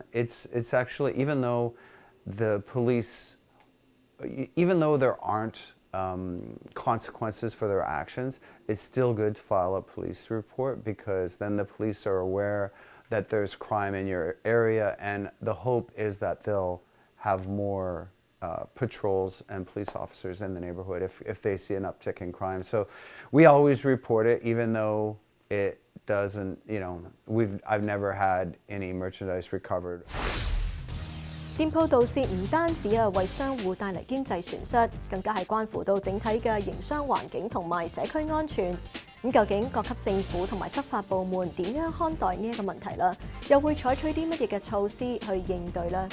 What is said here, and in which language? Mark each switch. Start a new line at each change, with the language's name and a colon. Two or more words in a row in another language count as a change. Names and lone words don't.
English: It's actually, even though the police, even though there aren't consequences for their actions, it's still good to file a police report, because then the police are aware that there's crime in your area, and the hope is that they'll have more patrols and police officers in the neighborhood if they see an uptick in crime. So we always report it, even though it doesn't, I've never had any merchandise recovered.
Cantonese: 店鋪盜竊唔單止為商戶帶嚟經濟損失，更加係關乎到整體嘅營商環境同埋社區安全。咁究竟各級政府同埋執法部門點樣看待呢一個問題啦？又會採取啲乜嘢嘅措施去應對呢？